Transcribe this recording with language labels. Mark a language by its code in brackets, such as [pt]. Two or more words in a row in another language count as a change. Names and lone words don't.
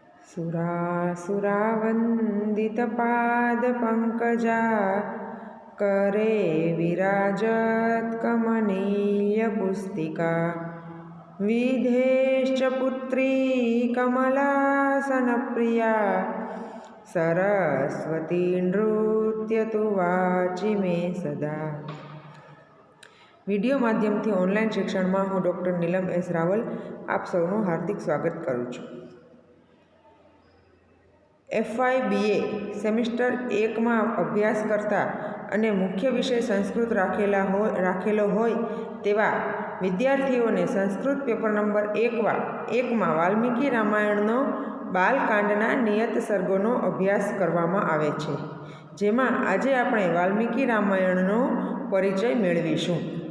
[sa] सुरासुरावन्दितपादपङ्कजा करे विराजत्कमनीयपुस्तिका विधेश्च पुत्री कमलासनप्रिया सरस्वती नृत्यतु वाचि मे सदा। [gu] વિડીયો માધ્યમથી ઓનલાઈન શિક્ષણમાં હું ડૉક્ટર નીલમ એસ રાવલ આપ સૌનું હાર્દિક સ્વાગત કરું છું। FY BA સેમિસ્ટર 1માં અભ્યાસ કરતા અને મુખ્ય વિષય સંસ્કૃત રાખેલો હોય તેવા વિદ્યાર્થીઓને સંસ્કૃત પેપર નંબર 1માં વાલ્મીકી રામાયણનો બાલકાંડના નિયત સર્ગોનો અભ્યાસ કરવામાં આવે છે, જેમાં આજે આપણે વાલ્મીકી રામાયણનો પરિચય મેળવીશું।